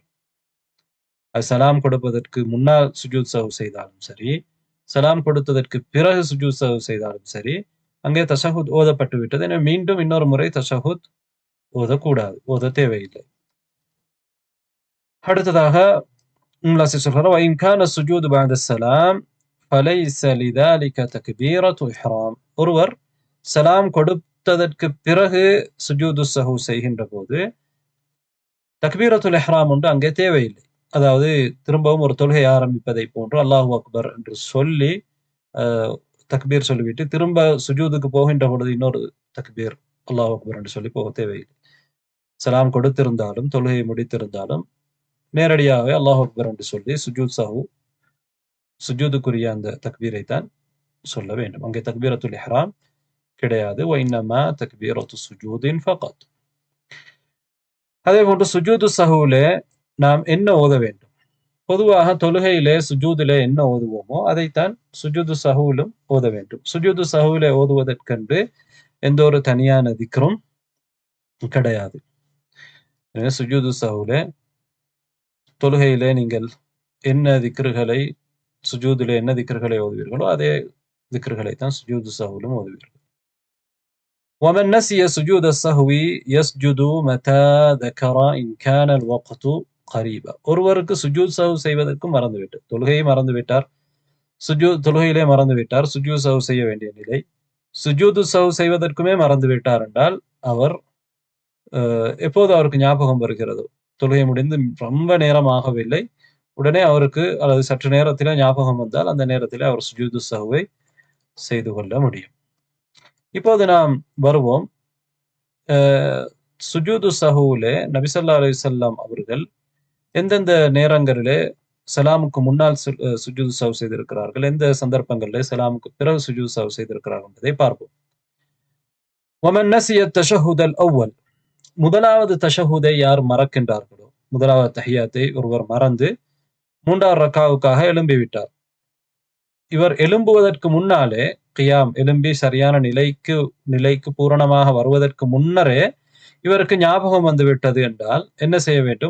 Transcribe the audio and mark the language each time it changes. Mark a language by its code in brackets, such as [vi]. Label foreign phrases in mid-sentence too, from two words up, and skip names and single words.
[ta] அது சலாம் கொடுப்பதற்கு முன்னால் [ar] سجود السهو [ta] செய்தாலும் சரி, சலாம் கொடுத்ததற்கு பிறகு [ar] سجود السهو [ta] செய்தாலும் சரி, அங்கே தஷஹுத் ஓதப்பட்டு விட்டது. எனவே மீண்டும் இன்னொரு முறை தஷஹுத் ஓதக்கூடாது, ஓத தேவையில்லை. அடுத்ததாக சொல்றார், [ar] وَإِنْ كَانَ السُّجُودُ بَعْدَ السَّلَامِ فَلَيْسَ لِذَلِكَ تَكْبِيرَةُ إِحْرَامٍ. [ta] ஒருவர் சலாம் கொடுத்ததற்கு பிறகு [ar] سجود السهو [ta] செய்கின்ற போது [ar] تكبيرة الإحرام [ta] ஒன்று அங்கே தேவையில்லை. அதாவது திரும்பவும் ஒரு தொழுகை ஆரம்பிப்பதை போன்று [ar] الله أكبر [ta] என்று சொல்லி தக்பீர் சொல்லிவிட்டு திரும்ப சுஜூதுக்கு போகின்ற பொழுது இன்னொரு தக்பீர் [ar] الله أكبر [ta] என்று சொல்லி போக தேவையில்லை. சலாம் கொடுத்திருந்தாலும் தொழுகையை முடித்திருந்தாலும் நேரடியாகவே [ar] الله أكبر [ta] என்று சொல்லி [ar] سجود السهو, [ta] சுஜூதுக்குரிய அந்த தக்பீரை தான் சொல்ல வேண்டும். அங்கே [ar] تكبيرة الإحرام [ta] கிடையாது. [ar] وَإِنَّمَا تَكْبِيرَةُ سُجُودٍ فَقَط. [ta] அதே போன்று சுஜூது சஹூலே நாம் என்ன ஓத வேண்டும்? பொதுவாக தொழுகையிலே சுஜூதிலே என்ன ஓதுவோமோ அதைத்தான் சுஜூது சஹூலும் ஓத வேண்டும். சுஜூது சஹூலே ஓதுவதற்கென்று எந்த ஒரு தனியான திக்ரும் கிடையாது. எனவே சுஜூது சஹூலே தொழுகையிலே நீங்கள் என்ன திக்ருகளை சுஜூதிலே என்ன திக்ருகளை ஓதுவீர்களோ அதே திக்ருகளை தான் சுஜூது சஹூலும் ஓதுவீர்கள். [ar] ومن نسي سجود السهو يسجد متى ذكر إن كان الوقت قريبا. [ta] ஒருவருக்கு [ar] سجود السهو [ta] செய்வதற்கு மறந்துவிட்டார், தொழுகையை மறந்துவிட்டார், தொழுகையிலே மறந்துவிட்டார், [ar] سجود السهو [ta] செய்ய வேண்டிய நிலை, [ar] سجود السهو [ta] செய்வதற்குமே மறந்துவிட்டார் என்றால் அவர் எப்போது அவருக்கு ஞாபகம் வருகிறதோ, தொழுகை முடிந்து ரொம்ப நேரம் ஆகவில்லை, உடனே அவருக்கு அல்லது சற்று நேரத்திலே ஞாபகம் வந்தால் அந்த நேரத்திலே அவர் சுஜூது சஹுவை செய்து கொள்ள முடியும். இப்போது நாம் வருவோம். சுஜூது சஹூலே நபி ஸல்லல்லாஹு அலைஹி வஸல்லம் அவர்கள் எந்தெந்த நேரங்களிலே சலாமுக்கு முன்னால் [ar] سجود السهو [ta] செய்திருக்கிறார்கள், எந்த சந்தர்ப்பங்களிலே சலாமுக்கு பிறகு [ar] سجود السهو [ta] செய்திருக்கிறார்கள் என்பதை பார்ப்போம். [ar] ومن نسي التشهد الأول. [ta] முதலாவது தஷஹுதை யார் மறக்கின்றார்களோ, முதலாவது தஹியாத்தை ஒருவர் மறந்து மூன்றாவது ரக்காவுக்காக எழும்பிவிட்டார். இவர் எழும்புவதற்கு முன்னாலே கியாம் எழும்பி சரியான நிலைக்கு பூரணமாக வருவதற்கு முன்னரே இவருக்கு ஞாபகம் வந்து விட்டது என்றால் என்ன செய்ய வேண்டும்?